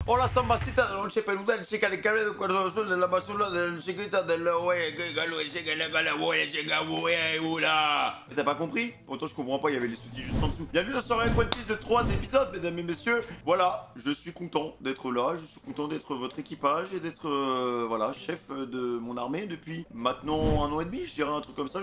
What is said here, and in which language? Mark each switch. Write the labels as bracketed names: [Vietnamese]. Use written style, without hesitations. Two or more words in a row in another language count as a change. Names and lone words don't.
[French] Hola, Zambacita, non c'è peluda, non c'è caricare del cuore solo della basura del chiquita del ouais, que galou, c'est que la ouais, c'est que oula. T'as pas compris? Pourtant, je comprends pas, il y avait les sous-titres juste en dessous. Bienvenue dans ce soirée One Piece de 3 épisodes, mesdames et messieurs. Voilà, je suis content d'être là, je suis content d'être votre équipage et d'être, voilà, chef de mon armée depuis maintenant 1 an et demi, je dirais un truc comme ça.